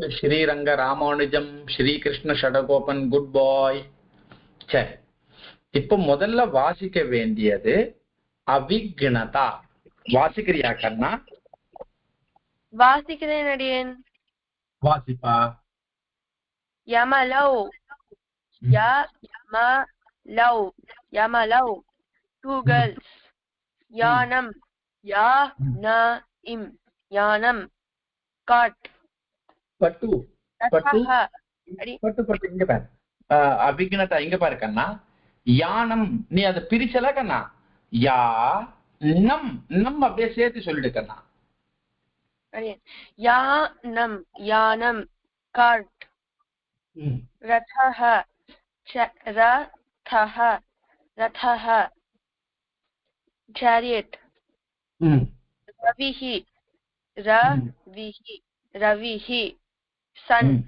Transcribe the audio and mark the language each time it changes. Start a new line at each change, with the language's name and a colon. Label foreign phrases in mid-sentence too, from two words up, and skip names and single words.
Tamil: ஸ்ரீரங்க ராமானுஜம், ஸ்ரீகிருஷ்ண ஷடகோபன்,
English: good boy.
Tamil: சரி, இப்போ முதல்ல வாசிக்க வேண்டியது அவிக்னதா. வாசிக்கிறியா கண்ணா? வாசிக்கிறேன் அடியேன். வாசிப்பா. யமலவ்,
English: Yamalau, 2 girls. Yanam, Yanam, cart.
Tamil: பட்டு பட்டு
Sanskrit: Rathaha,
Tamil: பட்டு பட்டு இங்க பாரு அபிக்னதா இங்க பாரு கண்ணா. யானம் நீ அதை பிரிச்சல கண்ணா. யா நம் நம் அப்படியே சேர்த்து சொல்லிடு கண்ணா.
English: Yanam, cart. Rathaha, chariot. Ravihi, sun.